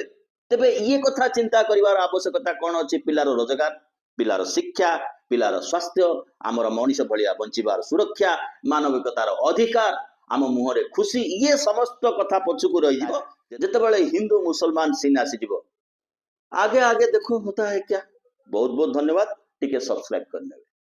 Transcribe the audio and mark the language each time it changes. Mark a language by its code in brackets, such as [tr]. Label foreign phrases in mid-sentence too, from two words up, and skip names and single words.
[or] ତେବେ ଇଏ କଥା ଚିନ୍ତା କରିବାର ଆବଶ୍ୟକତା କଣ ଅଛି? ପିଲାର ରୋଜଗାର, ପିଲାର ଶିକ୍ଷା, ପିଲାର ସ୍ୱାସ୍ଥ୍ୟ, ଆମର ମଣିଷ ଭଳିଆ ବଞ୍ଚିବାର ସୁରକ୍ଷା, ମାନବିକତାର ଅଧିକାର, ଆମ ମୁହଁରେ ଖୁସି, ଇଏ ସମସ୍ତ କଥା ପଛକୁ ରହିଯିବ ଯେତେବେଳେ ହିନ୍ଦୁ ମୁସଲମାନ ସିନ୍ ଆସିଯିବ। [hi] ଆगे आगे देखो होता है क्या। बहुत बहुत धन्यवाद, टिके सब्सक्राइब करने